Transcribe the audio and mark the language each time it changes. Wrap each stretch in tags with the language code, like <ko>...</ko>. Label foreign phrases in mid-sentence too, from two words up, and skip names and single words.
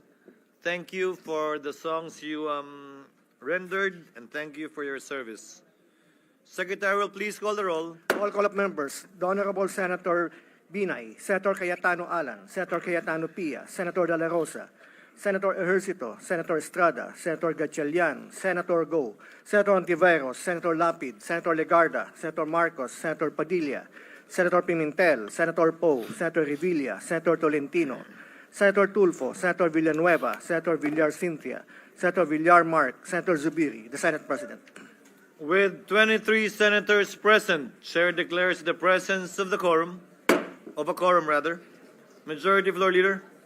<en>Thank you for the songs you rendered, and thank you for your service. Secretary will please call the roll. Roll call of members. The Honorable Senator Binay, Senator Cayetano Alan, Senator Cayetano Pia, Senator De La Rosa, Senator Ejercito, Senator Estrada, Senator Gatchalian, Senator Go, Senator Ontiveros, Senator Lapid, Senator Legarda, Senator Marcos, Senator Padilla, Senator Pimentel, Senator Poe, Senator Revilla, Senator Tolentino, Senator Tulfo, Senator Villanueva, Senator Villar Cynthia, Senator Villar Mark, Senator Zubiri, the Senate President. With 23 senators present, Chair declares the presence of a quorum. Majority Floor Leader.</en>